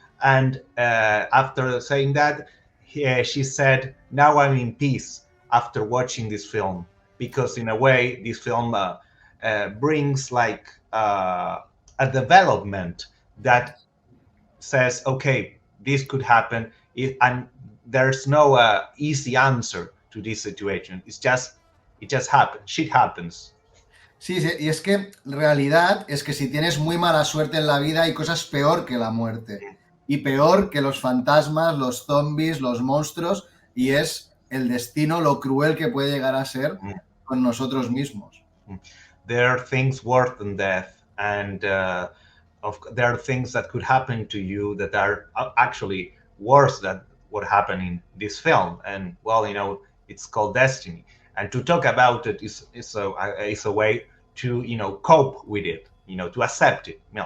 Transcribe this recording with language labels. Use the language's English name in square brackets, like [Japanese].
[English] And after saying that, she said, "Now I'm in peace after watching this film," because in a way, this film brings like a development that says, okay, this could happen, and there's no easy answer to this situation. It just happens. Shit happens. [Spanish] Sí, sí, y es que realidad es que si tienes muy mala suerte en la vida hay cosas peor que la muerte y peor que los fantasmas, los zombies, los monstruos, y es el destino, lo cruel que puede llegar a ser con nosotros mismos. [English] There are things worse than death, and there are things that could happen to you that are actually worse than what happened in this film. And well, it's called destiny. And to talk about it is a way to cope with it, to accept it.